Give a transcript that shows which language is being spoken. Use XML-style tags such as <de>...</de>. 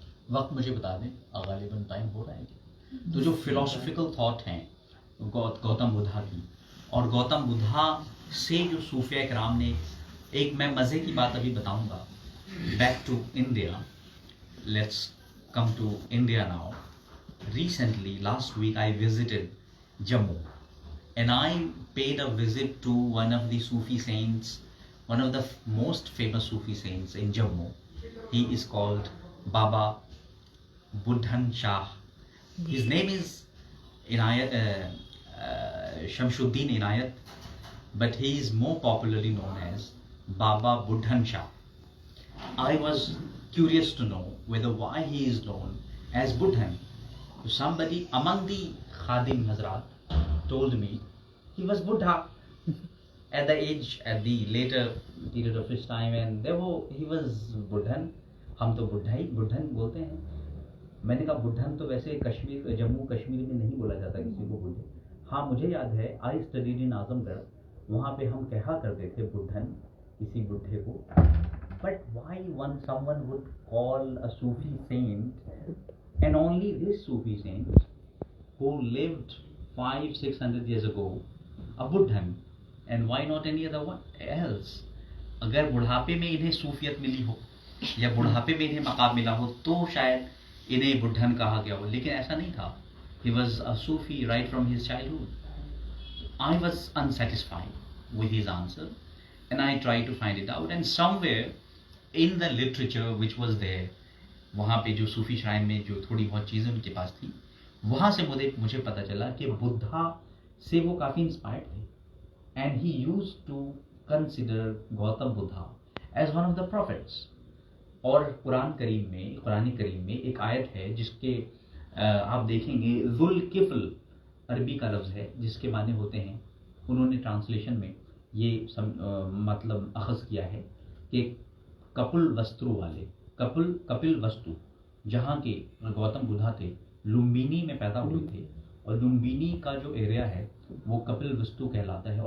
<ur>وقت مجھے بتا دیں، غالباً ٹائم ہو رہا ہے کہ تو جو فلاسفیکل تھاٹ ہیں گوتم بدھا کی، اور گوتم بدھا سے جو صوفیہ کرام نے، ایک میں مزے کی بات ابھی بتاؤں گا.</ur> <en>Back to India, let's come to India now. Recently last week I visited Jammu and I paid a visit to one of the Sufi saints, one of the most famous Sufi saints in Jammu. He is called Baba Buddhan Shah. His name is Inayat, Shamshuddin Inayat, but he is more popularly known as Baba Buddhan Shah. I was curious to know whether why he is known as Buddhan. Somebody among the Khadim Hazrat told me he was Buddha at the later period of his time, and he was Buddhan.</en> <ur>ہم تو بدھن بولتے ہیں. میں نے کہا بدھن تو ویسے کشمیر، جموں کشمیر میں نہیں بولا جاتا کسی کو بدھن. ہاں مجھے یاد ہے</ur> <en>I studied in</en> <ur>اعظم گڑھ، وہاں پہ ہم کہا کرتے تھے بدھن کسی بڈھے کو.</ur> <en>But why some one would call a Sufi saint, and only this Sufi saint who lived 500-600 years ago, a Buddhan, and why not any other one else?</en> <ur>اگر بڑھاپے میں انہیں صوفیت ملی ہو یا بڑھاپے میں انہیں مقام ملا ہو تو شاید انہیں بڈھن کہا گیا ہو، لیکن ایسا نہیں تھا.</ur> <en>He was a Sufi right from his childhood. I was unsatisfied with his answer and I tried to find it out, and somewhere in the literature which was there،</en> <ur>وہاں پہ جو صوفی شاعر میں جو تھوڑی بہت چیزیں ان کے پاس تھی، وہاں سے مجھے پتہ چلا کہ بدھا سے وہ کافی انسپائرڈ تھے.</ur> <en>And he use to consider Gautam Buddha as one of the prophets.</en> <ur>اور قرآن کریم میں ایک آیت ہے جس کے آپ دیکھیں گے ذوالکفل عربی کا لفظ ہے جس کے معنی ہوتے ہیں، انہوں نے ٹرانسلیشن میں یہ مطلب اخذ کیا ہے کہ کپل وسترو والے، کپل وستو، جہاں کے گوتم بدھا تھے لمبینی میں پیدا ہوئے تھے، اور لمبینی کا جو ایریا ہے وہ کپل وستو کہلاتا ہے.</ur>